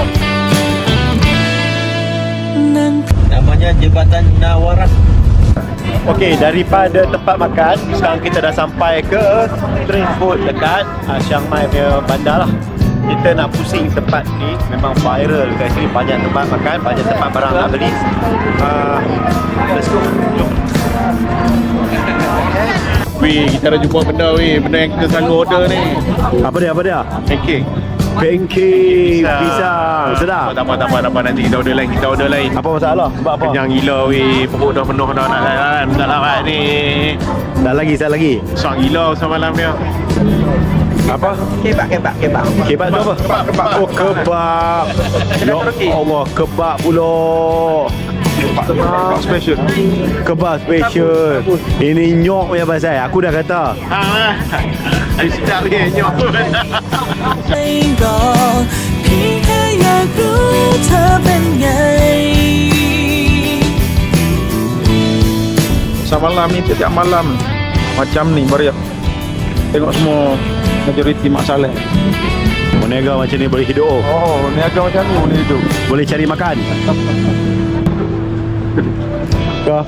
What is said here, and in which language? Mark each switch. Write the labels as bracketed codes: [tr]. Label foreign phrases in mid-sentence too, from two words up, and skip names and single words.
[ms] Namanya Jembatan Nawaras. Okey, daripada tempat makan, sekarang kita dah sampai ke [en] street food [ms] dekat Chiang Mai punya bandar lah. Kita nak pusing tempat ni, memang viral kat sini. Banyak tempat makan, banyak tempat barang nak beli. [en] Let's go. [ms] Jom. Weh, kita dah jumpa benda benda yang kita selalu order ni. Apa dia? Pancake. Pancake, pisang. Sedap. Tak apa, nanti kita order lain. Apa masalah? Sebab apa? Kenyang gila perut dah penuh dah nak lain. Tak dapat ni. Dah lagi, saya lagi. Sang gila semalam dia. Apa? Kebab. Kebab tu apa? Kebab. Oh, kebab. Ya Allah, kebab pula. Special. Kebab special. Ini nyok punya pasal. Aku dah kata. Ada sedap dia nyok. [th] เพียงแค่อยากรู้เธอเป็นไง [ms] Pasar malam ni setiap malam macam ni meriah. Tengok semua majoriti Mak Saleh. Berniaga macam ni boleh hidup. Oh, niaga macam ni boleh hidup. Boleh cari makan. Kah?